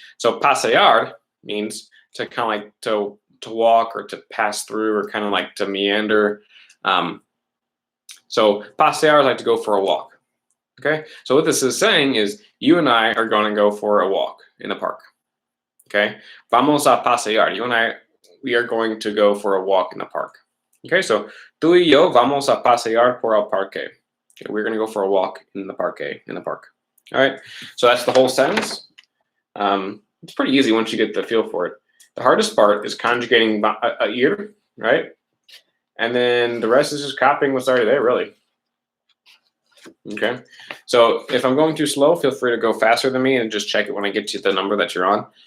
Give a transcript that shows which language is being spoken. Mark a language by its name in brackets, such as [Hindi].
[English] So pasear means to kind of like to walk or to pass through or kind of like to meander. So pasear is like to go for a walk. Okay, so what this is saying is you and I are going to go for a walk in the park. Okay, [Spanish] vamos a pasear. [English] You and I, we are going to go for a walk in the park. [Spanish] Okay, so tú y yo vamos a pasear por el parque. [English] Okay, we're going to go for a walk in the parque, in the park. All right, so that's the whole sentence. It's pretty easy once you get the feel for it. The hardest part is conjugating a ir, right? And then the rest is just copying what's already there, really. Okay, so if I'm going too slow, feel free to go faster than me and just check it when I get to the number that you're on.